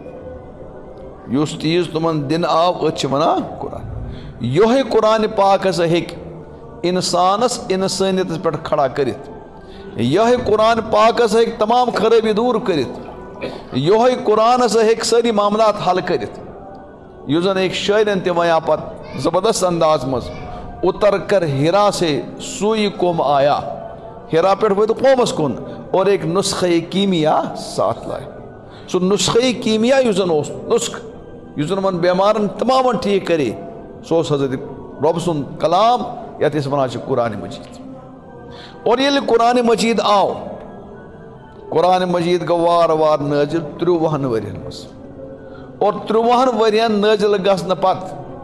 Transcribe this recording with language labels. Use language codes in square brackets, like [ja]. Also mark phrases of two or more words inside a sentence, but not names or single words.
[ks] یُس چیٖز تِمن دِنہٕ آو أسۍ چھِ ونان قرآن یِہوے قرآنِ پاک ہسا ہیٚکہِ انسانس انسٲنیتس پٮ۪ٹھ کھڑا کٔرِتھ یِہوے قرآن پاک ہسا ہیٚکہِ تمام خرٲبی دوٗر کٔرِتھ یِہوے قرآن ہسا ہیٚکہِ سٲری معاملات حل کٔرِتھ یُس زن أکۍ شٲعرن تہِ وَنیٛاو پتہٕ زبردست انداز منٛز [ur] اتر کر ہیرا سے سوئی قوم آیا [ks] ہیرا پٮ۪ٹھ وٲتۍ قومس کُن [ur] اور ایک نسخے کیمیا ساتھ لائے [ks] سُہ نسخے کیمیا یُس زن اوس نسخہٕ یُس زن یِمن بٮ۪مارن تمامن ٹھیٖک کرے سُہ اوس حضرت رۄب سُنٛد کلام یتھ أسۍ ونان چھِ قرآنِ مجیٖد اور ییٚلہِ قرآنِ مجیٖد آو قرآنِ مجیٖد گوٚو وارٕ وارٕ نٲزِل 30 ؤرین منٛز اور 30 ؤرین نٲزِل گژھنہٕ پتہٕ